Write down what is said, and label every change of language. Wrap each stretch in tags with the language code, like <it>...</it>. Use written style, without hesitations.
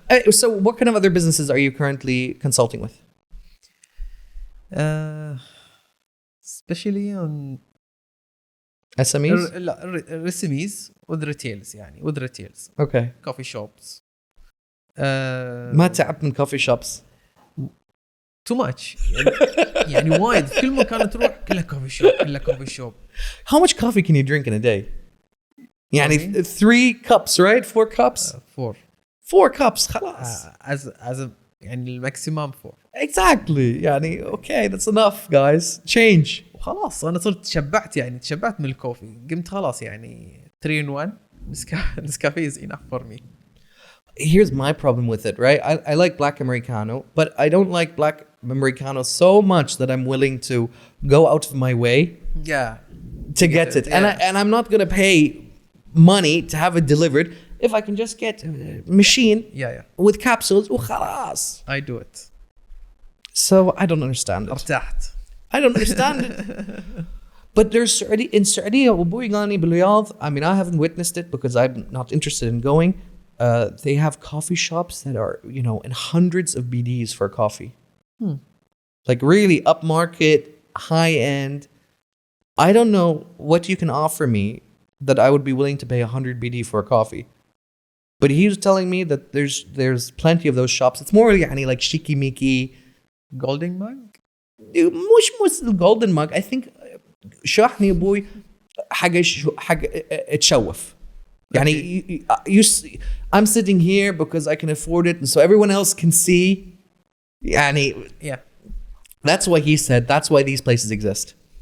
<en>So what kind of other businesses are you currently consulting with? Especially on SMEs? SMEs with retails يعني with retails. Okay. Coffee shops.</en> <ar>ما تعب من</ar> <en>coffee shops. Too much.</en> <ar>يعني وايد في كل مكان تروح كلها coffee shop.</ar> <en>How much coffee can you drink in a day? يعني 3 cups, right? 4 cups? 4 cups خلاص. As a يعني الماكسيمم 4. Exactly. يعني okay, that's enough guys. Change.</en> <ar>وخلاص أنا صرت تشبعت من الكوفي. قمت خلاص يعني</ar> <en>3 in 1 Nescafe is enough for me. Here's my problem with it, right? I like black Americano, but I don't like black Americano so much that I'm willing to go out of my way to get it. Yeah. And I'm not going to pay money to have it delivered if I can just get a machine with capsules.</en> <ar>وخلاص.</ar> <en>I do it. So I don't understand it.</en> <ar>ارتحت.</ar> <en>I don't understand it. But there's in Saudi, I mean, I haven't witnessed it because I'm not interested in going. They have coffee shops that are, in hundreds of BDs for coffee. Like really upmarket, high end. I don't know what you can offer me that I would be willing to pay 100 BD for a coffee. But he was telling me that there's plenty of those shops. It's more like shiki-miki. Golden mug? مش golden mug. I think</en> <ar>شاحني ابوي حاجة تشوف.</ar> <en>يعني I'm sitting here because I can afford it and so everyone else can see. يعني that's why he said that's why these places exist.</en>